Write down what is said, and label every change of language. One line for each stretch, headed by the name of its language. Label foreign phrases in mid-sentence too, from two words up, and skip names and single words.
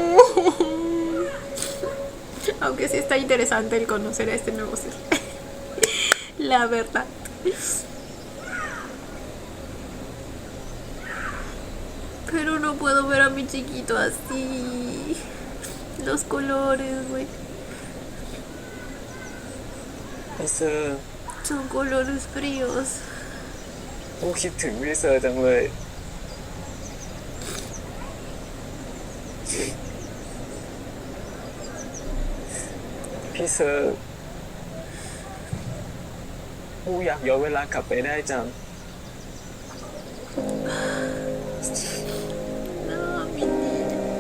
Spanish: Aunque sí está interesante el conocer a este nuevo ser. La verdad. Pero no puedo ver a mi chiquito así. Los colores, güey.
Thai: พี่เซอร์
Spanish: Son colores fríos.
Thai: กูคิดถึงพี่เซอร์จังเลย พี่เซอร์กูอยากย้อนเวลากลับไปได้จัง
Spanish: No, mi niña.